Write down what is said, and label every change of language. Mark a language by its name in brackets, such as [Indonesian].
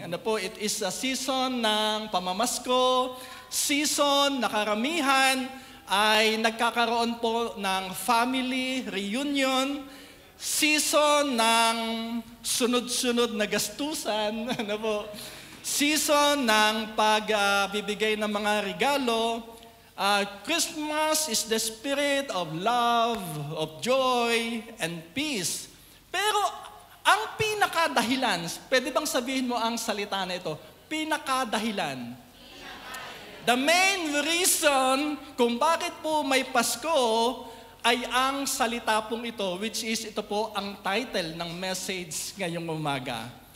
[Filipino] Ano po, [English] it is a season [Filipino] ng pamamasko, season na karamihan ay nagkakaroon po ng family reunion, season ng sunod-sunod na gastusan, ano po, season ng pagbibigay ng mga regalo. [English] Christmas is the spirit of love, of joy, and peace. [Filipino] Pero ang pinakadahilan, pwede bang sabihin mo ang salita na ito? Pinakadahilan. [English] The main reason [Filipino] kung bakit po may Pasko ay ang salita pong ito, which is ito po ang title ng message ngayong umaga.